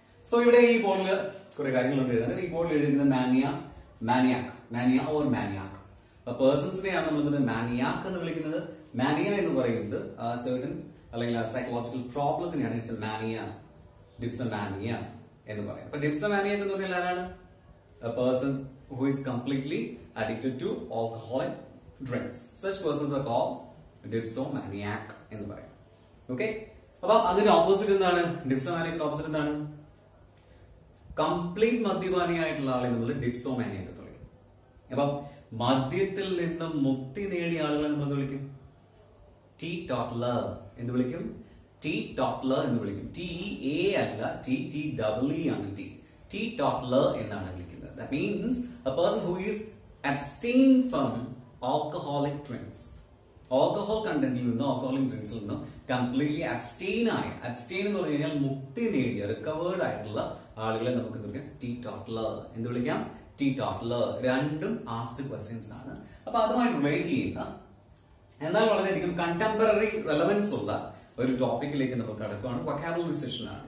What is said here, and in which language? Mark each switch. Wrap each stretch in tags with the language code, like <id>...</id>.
<ml>So ഇവിടെ ഈ ബോർഡിൽ കുറെ കാര്യങ്ങളുണ്ട് എഴുതുന്നത്. ഈ ബോർഡിൽ എഴുതുന്നത് മാനിയ ഓർ മാനിയാക്ക്. പേഴ്സൺസിനെയാണ് നമ്മൾ മാനിയാക്ക് എന്ന് വിളിക്കുന്നത്. മാനിയ എന്ന് പറയുന്നത് സെർട്ടൻ അല്ലെങ്കിൽ സൈക്കോളജിക്കൽ പ്രോബ്ലത്തിനെയാണ് ഇറ്റ്സ് മാനിയ, ഡിപ്സോമാനിയ എന്ന് പറയും. അപ്പൊ ഡിപ്സോമാനിയ എന്ന് പറഞ്ഞാൽ ആരാണ്?</ml> <en>A person who is completely addicted to alcoholic drinks. Such persons are called dipsomaniac</en> <ml>എന്ന് പറയും. ഓക്കെ, അപ്പൊ അതിന്റെ ഓപ്പോസിറ്റ് എന്താണ്? ഡിപ്സോമാനിയക്കിന്റെ ഓപ്പോസിറ്റ് എന്താണ്? കംപ്ലീറ്റ് മദ്യപാനിയായിട്ടുള്ള ആളെ നമ്മൾ ഡിപ്സോമാനിയ എന്ന് വിളിക്കും. അപ്പം മദ്യത്തിൽ നിന്ന് മുക്തി നേടിയ ആളുകളെ നമ്മൾ വിളിക്കും ടീ ടോട്ടലർ എന്ന് വിളിക്കും. ടീ ടോട്ടലർ എന്ന് വിളിക്കും. TEA അല്ല, TTEE ആണ്. Teetotaler എന്നാണ് വിളിക്കുന്നത്.</ml> <en>That means a person who is abstained from alcoholic drinks. Alcohol content-</en> <ml>ൽ നിന്നോ</ml> <en>alcoholic drinks-</en> <ml>ൽ നിന്നോ</ml> <en>completely abstain</en> <ml>എന്ന് പറഞ്ഞു കഴിഞ്ഞാൽ മുക്തി നേടിയ റിക്കവേർഡ് ആയിട്ടുള്ള ആളുകളെ നമുക്ക് വിളിക്കാം teetotaler എന്ന് വിളിക്കാം. teetotaler രണ്ടും ആസ്ക്ഡ് ക്വസ്റ്റ്യൻസ് ആണ്. അപ്പൊ അതുമായിട്ട് റിലേറ്റ് ചെയ്യുന്ന എന്നാൽ വളരെയധികം കണ്ടംപററി റെലവൻസ് ഉള്ള ഒരു ടോപ്പിക്കിലേക്ക് നമ്മൾ കടക്കുകയാണ്. വൊക്കാബുലറി സെഷൻ ആണ്.</ml>